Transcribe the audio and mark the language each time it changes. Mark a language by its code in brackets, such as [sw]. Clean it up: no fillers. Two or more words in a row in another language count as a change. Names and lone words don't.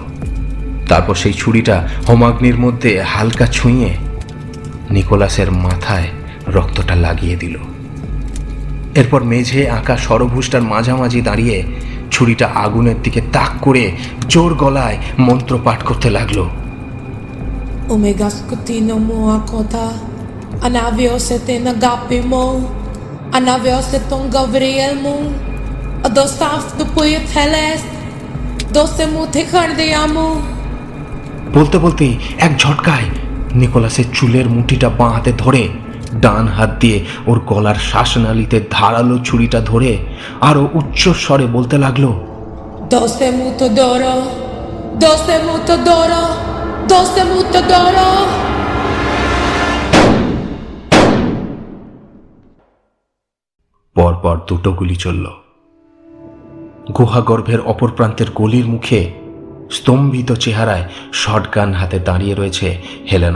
[bn] তারপর সেই ছুরিটা হোমাগ্নির মধ্যে হালকা ছুঁয়ে নিকোলাসের মাথায় রক্তটা লাগিয়ে দিল। এরপর মেঝে আঁকা সরভুজটার মাঝামাঝি দাঁড়িয়ে ছুরিটা আগুনের দিকে তাক করে জোর গলায় মন্ত্র পাঠ করতে লাগলো। [el] Ωμέγα σκουτίνο μου κότα, αναβιώσετε αγαπημό, αναβιώσετε Γαβριήλ μου, αδοστάφ του πουγιέ θέλεις, δώστε μου τη καρδιά μου. [bn] বলতে বলতেই এক ঝটকায় নিকোলাসের চুলের মুঠিটা বাঁ হাতে ধরে ডান হাত দিয়ে ওর গলার শ্বাসনালীতে ধারালো ছুরিটা ধরে আরো উচ্চ স্বরে বলতে লাগলো, [el] Δώστε μου το δώρο, δώστε μου το δώρο, δώστε μου το δώρο. [bn] পরপর 2টো গুলি চলল। গুহাগর্ভের অপর প্রান্তের গলির মুখে স্তম্ভিত চেহারায় শটগান হাতে দাঁড়িয়ে রয়েছে হেলেনা।